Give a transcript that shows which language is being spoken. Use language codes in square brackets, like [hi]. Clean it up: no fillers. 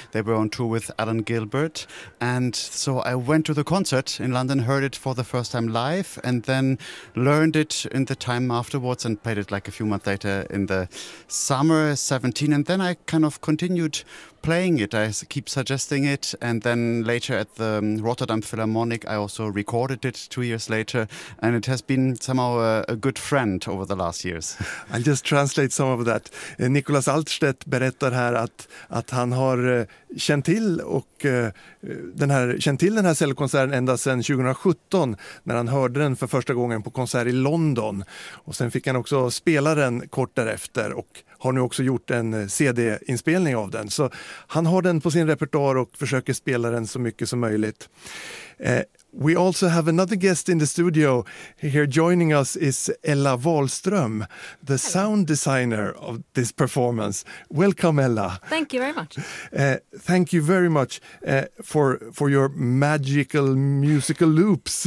[en] They were on tour with Alan Gilbert. And so I went to the concert in London, heard it for the first time live, and then learned it in the time afterwards and played it like a few months later in the summer 17. And then I kind of continued playing it. I keep suggesting it. And then later at the Rotterdam Philharmonic, I also recorded it 2 years later. And it has been somehow a good friend over the last years. I'll just translate some of that. [sv] Nicholas Altstedt berättar här att han har känt till den här cellokonserten ända sedan 2017, när han hörde den för första gången på konsert i London. Och sen fick han också spela den kort därefter och har nu också gjort en CD-inspelning av den. Så han har den på sin repertoar och försöker spela den så mycket som möjligt. [en] We also have another guest in the studio. Here joining us is Ella Wahlström, the sound designer of this performance. Welcome, Ella. Thank you very much. Thank you very much for your magical musical loops.